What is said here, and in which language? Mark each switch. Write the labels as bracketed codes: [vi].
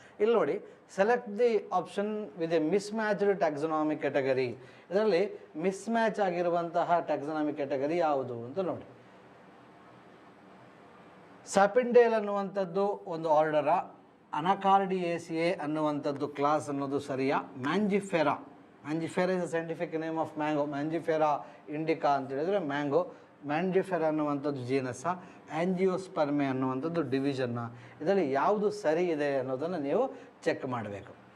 [kn] ಇಲ್ಲಿ ನೋಡಿ, [en] Select the option with a mismatched taxonomy category. [kn] ಇದರಲ್ಲಿ ಮಿಸ್ ಮ್ಯಾಚ್ ಆಗಿರುವಂತಹ ಟ್ಯಾಕ್ಸಾನಮಿ ಕ್ಯಾಟಗರಿ ಯಾವುದು ಅಂತ ನೋಡಿ. ಸ್ಯಾಪಿಂಡೇಲ್ ಅನ್ನುವಂಥದ್ದು ಒಂದು ಆರ್ಡರ, ಅನಾಕಾರ್ಡಿಯೇಸಿಯೆ ಅನ್ನುವಂಥದ್ದು ಕ್ಲಾಸ್ ಅನ್ನೋದು ಸರಿಯಾ? [en] Mangifera is a scientific name of mango. Mangifera indica [kn] ಅಂತ ಹೇಳಿದ್ರೆ ಮ್ಯಾಂಗೋ. ಮ್ಯಾಂಜಿಫೆರಾ ಅನ್ನುವಂಥದ್ದು ಜೀನಸ್ಸ, ಆ್ಯಂಜಿಯೋಸ್ಪರ್ಮೆ ಅನ್ನುವಂಥದ್ದು ಡಿವಿಷನ್ನ, ಇದರಲ್ಲಿ ಯಾವುದು ಸರಿ ಇದೆ ಅನ್ನೋದನ್ನು ನೀವು ಚೆಕ್ ಮಾಡಬೇಕು.